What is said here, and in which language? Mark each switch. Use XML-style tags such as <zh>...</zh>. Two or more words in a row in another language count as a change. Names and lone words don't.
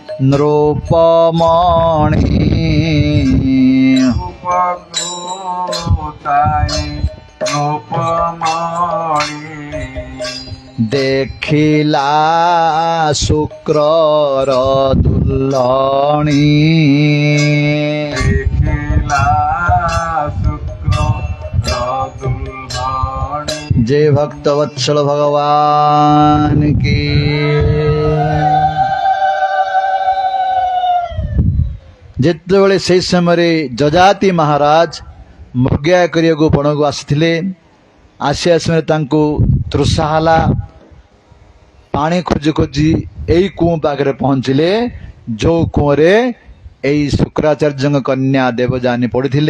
<or>ନୃପମଣି, ଦେଖିଲା ଶୁକ୍ରର ଦୁଲ୍ଲଣି,</or> <hi>जय भक्त वत्सल भगवान की।</hi> <or>ଯେତେବେଳେ ସେହି ସମୟରେ ଯଜାତି ମହାରାଜ ମୃଗୟା କରିବାକୁ ବଣକୁ ଆସିଥିଲେ, ଆସିବା ସମୟରେ ତାଙ୍କୁ ତୃଷା ହେଲା। ପାଣି ଖୋଜି ଖୋଜି ଏଇ କୂଅ ପାଖରେ ପହଞ୍ଚିଲେ, ଯୋଉ କୂଅରେ ଏଇ ଶୁକ୍ରାଚାର୍ଯ୍ୟଙ୍କ କନ୍ୟା ଦେବଯାନୀ ପଡ଼ିଥିଲେ।</or>